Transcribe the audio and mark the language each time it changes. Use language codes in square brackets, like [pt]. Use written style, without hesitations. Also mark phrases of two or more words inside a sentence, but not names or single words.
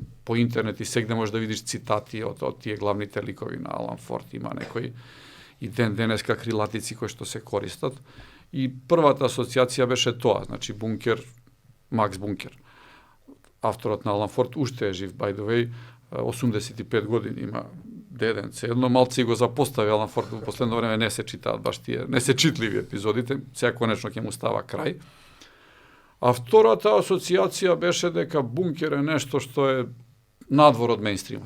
[mk] По интернет и сегде можеш да видиш цитати од тие главните ликови на Алан Форд. Има некои и денеска крилатици кои што се користат. И првата асоциација беше тоа, значи Бункер, Макс Бункер. Авторот на Алан Форд уште е жив, [en] by the way, [mk] 85 години има деденце. Едно малце го запостави Алан Форд, во последно време не се читаат баш тие, не се читливи епизодите, сега конечно ќе му става крај. А втората асоциација беше дека Бункер е нешто што е надвор од мејнстримот.